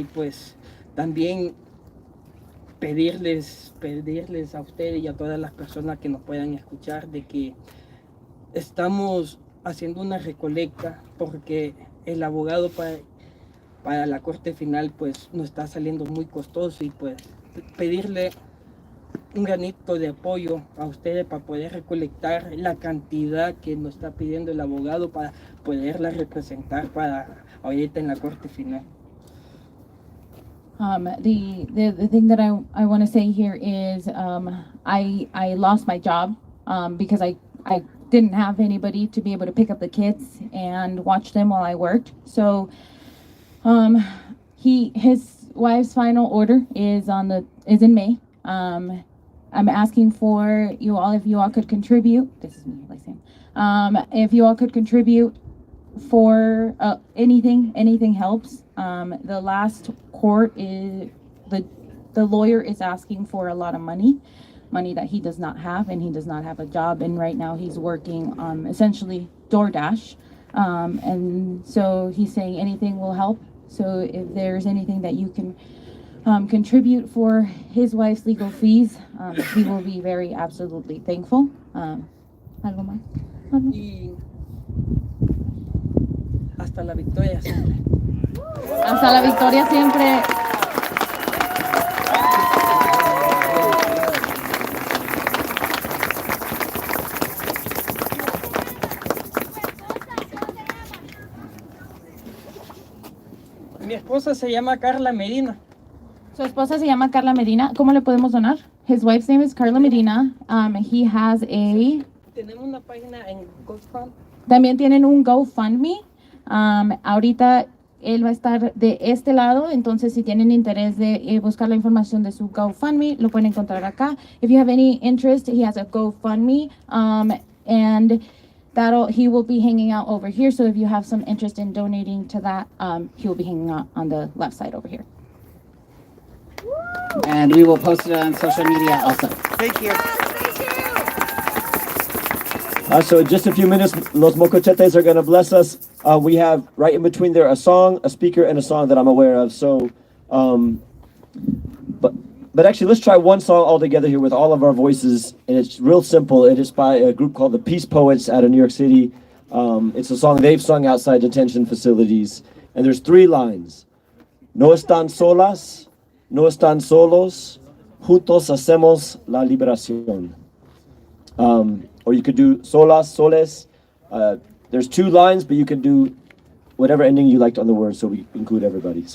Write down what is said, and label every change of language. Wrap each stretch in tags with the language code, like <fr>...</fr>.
<es>Y pues también pedirles a ustedes y a todas las personas que nos puedan escuchar de que estamos haciendo una recolecta porque el abogado para la corte final pues nos está saliendo muy costoso, y pues pedirle un granito de apoyo a ustedes para poder recolectar la cantidad que nos está pidiendo el abogado para poderla representar para ahorita en la corte final.</es> <en>The thing that I want to say here is I lost my job because I didn't have anybody to be able to pick up the kids and watch them while I worked. So his wife's final order is in May. I'm asking for you all, if you all could contribute. This is me, like saying, if you all could contribute for anything helps. The last court is the lawyer is asking for a lot of money that he does not have, and he does not have a job, and right now he's working essentially DoorDash, and so he's saying anything will help. So if there's anything that you can contribute for his wife's legal fees, he will be very absolutely thankful.</en> <es>¿Algo más? Y hasta la victoria siempre. Hasta la victoria siempre. Mi esposa se llama Carla Medina. Su esposa se llama Carla Medina. ¿Cómo le podemos donar?</es> <en>His wife's name is Carla Medina. He has</en> <es>Tenemos una página en GoFund. También tienen un GoFundMe. Ahorita él va a estar de este lado, entonces si tienen interés de buscar la información de su GoFundMe, lo pueden encontrar acá.</es> <en>If you have any interest, he has a GoFundMe, and he will be hanging out over here. So if you have some interest in donating to that, he will be hanging out on the left side over here. And we will post it on social media also. Thank you. So in just a few minutes, Los Mocochetes are going to bless us. We have right in between there a song, a speaker, and a song that I'm aware of. So, but actually, let's try one song all together here with all of our voices. And it's real simple. It is by a group called the Peace Poets out of New York City. It's a song they've sung outside detention facilities. And there's 3 lines.</en> <es>No están solas, no están solos, juntos hacemos la liberación.</es> <en>Or you could do solas, soles. There's 2 lines, but you can do whatever ending you liked on the word, so we include everybody.</en>